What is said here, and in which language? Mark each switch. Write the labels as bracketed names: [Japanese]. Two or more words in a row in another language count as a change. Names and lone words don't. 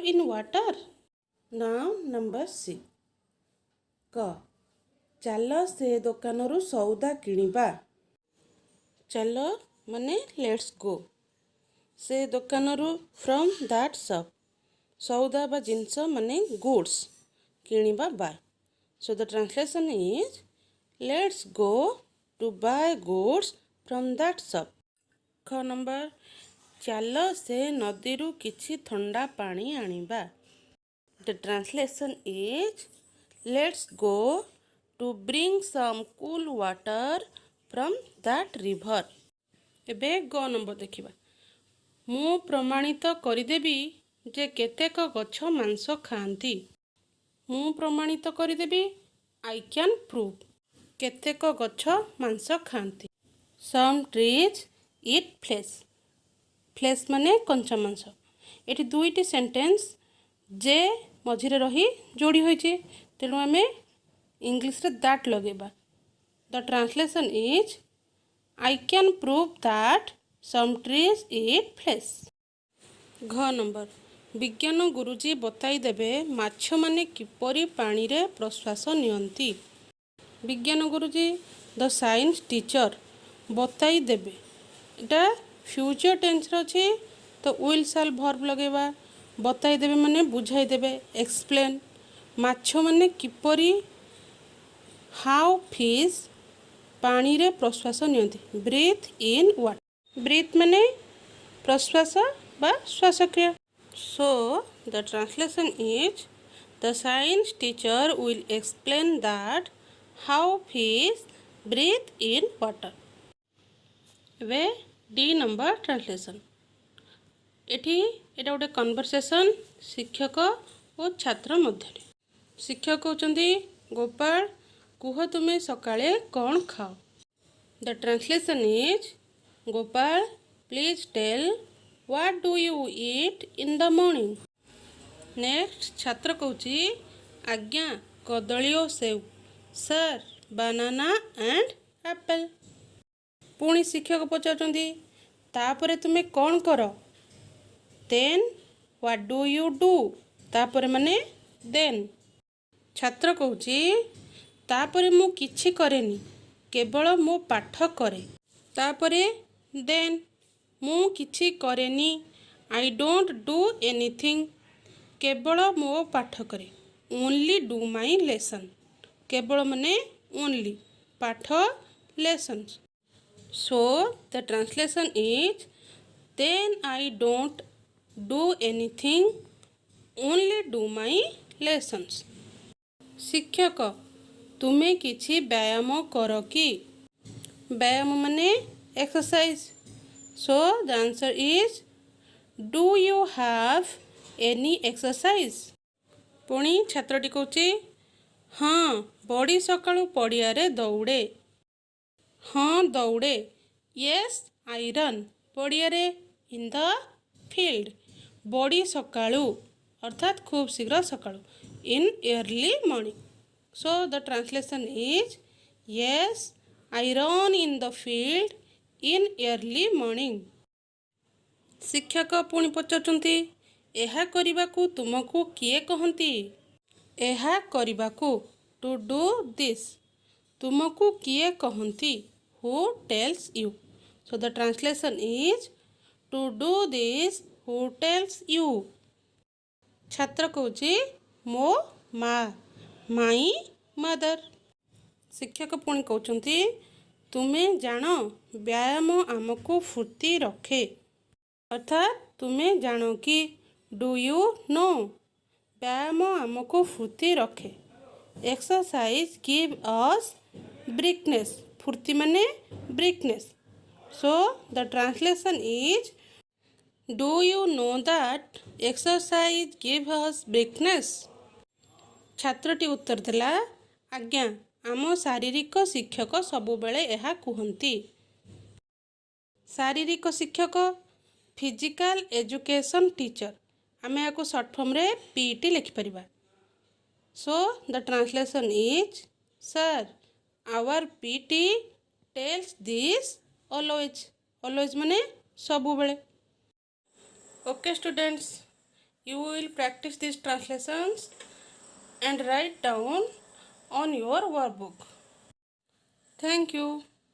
[English] in water now number 6 [Odia] କ ଚାଲ ସେ ଦୋକାନ ରୁ ସଉଦା କିଣିବା ଚାଲ ମାନେ [English] let's go [Odia] ସେ ଦୋକାନ ରୁ [English] from that shop [Odia] ସଉଦା ବା ଜିନିଷ ମାନେ [English] goods କିଣିବା buy so the translation is let's go to buy goods from that shop. [Odia] ଖ ନମ୍ବର ଚାଲ ସେ ନଦୀରୁ କିଛି ଥଣ୍ଡା ପାଣି ଆଣିବା. [English] The translation is let's go to bring some cool water from that river. [Odia] ଏବେ ଗ ନମ୍ବର ଦେଖିବା. ମୁଁ ପ୍ରମାଣିତ କରିଦେବି ଯେ କେତେକ ଗଛ ମାଂସ ଖାଆନ୍ତି. ମୁଁ ପ୍ରମାଣିତ କରିଦେବି [English] I can prove. [Odia] କେତେକ ଗଛ ମାଂସ ଖାଆନ୍ତି. [English] Some trees eat flesh. [Odia] flesh ମାନେ କଞ୍ଚା ମାଂସ. ଏଠି ଦୁଇଟି ସେଣ୍ଟେନ୍ସ ଯେ ମଝିରେ ରହି ଯୋଡ଼ି ହୋଇଛି, ତେଣୁ ଆମେ ଇଂଲିଶରେ that ଲଗେଇବା. [English] The translation is I can prove that some trees eat flesh. [Odia] ଘ ନମ୍ବର ବିଜ୍ଞାନ ଗୁରୁଜୀ ବତାଇ ଦେବେ ମାଛମାନେ କିପରି ପାଣିରେ ପ୍ରଶ୍ୱାସ ନିଅନ୍ତି. ବିଜ୍ଞାନ ଗୁରୁଜୀ [English] the science teacher [Odia] ବତାଇ ଦେବେ. ଏଇଟା ଫ୍ୟୁଚର ଟେନ୍ସରେ ଅଛି, ତ [English] will shall verb [Odia] ଲଗେଇବା. ବତାଇ ଦେବେ ମାନେ ବୁଝାଇ ଦେବେ, ଏକ୍ସପ୍ଲେନ୍. ମାଛମାନେ କିପରି [English] how fish [Odia] ପାଣିରେ ପ୍ରଶ୍ୱାସ ନିଅନ୍ତି. [English] breathe in water. [Odia] ବ୍ରିଥ୍ ମାନେ ପ୍ରଶ୍ୱାସ ବା ଶ୍ୱାସକ୍ରିୟା. [English] So the translation is the science teacher will explain that how fish breathe in water. [Odia] ଏବେ ଡି ନମ୍ବର ଟ୍ରାନ୍ସଲେସନ୍. ଏଠି ଏଇଟା ଗୋଟେ କନଭରସେସନ୍ ଶିକ୍ଷକ ଓ ଛାତ୍ର ମଧ୍ୟରେ. ଶିକ୍ଷକ କହୁଛନ୍ତି ଗୋପାଳ କୁହ ତୁମେ ସକାଳେ କ'ଣ ଖାଅ. [English] The translation is ଗୋପାଳ please tell what do you eat in the morning. [Odia] ନେକ୍ସଟ ଛାତ୍ର କହୁଛି ଆଜ୍ଞା କଦଳୀ ଓ ସେଉ. [English] sir banana and apple. [Odia] ପୁଣି ଶିକ୍ଷକ ପଚାରୁଛନ୍ତି ତାପରେ ତୁମେ କ'ଣ କର. [English] ଦେନ୍ what do you do. [Odia] ତାପରେ ମାନେ ଦେନ୍. ଛାତ୍ର କହୁଛି ତାପରେ ମୁଁ କିଛି କରେନି, କେବଳ ମୋ ପାଠ କରେ. ତାପରେ ଦେନ୍ ମୁଁ କିଛି କରେନି, [English] I don't do anything. [Odia] କେବଳ ମୋ ପାଠ କରେ. [English] only do my lesson. [Odia] କେବଳ ମାନେ only, ପାଠ lessons. [English] So the translation is then I don't do anything, only do my lessons. [Odia] ଶିକ୍ଷକ ତୁମେ କିଛି ବ୍ୟାୟାମ କର କି. ବ୍ୟାୟାମ ମାନେ exercise. [English] So the answer is do you have any exercise. [Odia] ପୁଣି ଛାତ୍ରଟି କହୁଛି ହଁ ବଡ଼ି ସକାଳୁ ପଡ଼ିଆରେ ଦୌଡ଼େ. ହଁ ଦୌଡ଼େ. [English] yes I run. ପଡ଼ିଆରେ in the field. [Odia] ବଡ଼ି ସକାଳୁ ଅର୍ଥାତ୍ ଖୁବ୍ ଶୀଘ୍ର ସକାଳୁ. [English] in early morning. So the translation is yes I run in the field in early morning. [Odia] ଶିକ୍ଷକ ପୁଣି ପଚାରୁଛନ୍ତି ଏହା କରିବାକୁ ତୁମକୁ କିଏ କହନ୍ତି. ଏହା କରିବାକୁ [English] to do this. [Odia] ତୁମକୁ କିଏ କହନ୍ତି. [English] who tells you. So the translation is to do this who tells you. [Odia] ଛାତ୍ର କହୁଛି ମୋ ମା. [English] my mother. [Odia] ଶିକ୍ଷକ ପୁଣି କହୁଛନ୍ତି ତୁମେ ଜାଣ ବ୍ୟାୟାମ ଆମକୁ ଫୁର୍ତ୍ତି ରଖେ. ଅର୍ଥାତ୍ ତୁମେ ଜାଣ କି [English] do you know. [Odia] ବ୍ୟାୟାମ ଆମକୁ ଫୁର୍ତ୍ତି ରଖେ. [English] exercise give us briskness. [Odia] ଫୁର୍ତ୍ତି ମାନେ briskness. [English] So the translation is do you know that exercise give us briskness. [Odia] ଛାତ୍ରଟି ଉତ୍ତର ଦେଲା ଆଜ୍ଞା ଆମ ଶାରୀରିକ ଶିକ୍ଷକ ସବୁବେଳେ ଏହା କୁହନ୍ତି. ଶାରୀରିକ ଶିକ୍ଷକ [English] physical education teacher. [Odia] ଆମେ ଏହାକୁ ସର୍ଟ ଫର୍ମରେ PET ଲେଖିପାରିବା. [English] So the translation is sir our PT tells this always. [Odia] always ମାନେ ସବୁବେଳେ. [English] Okay students, you will practice these translations and write down on your workbook. Thank you.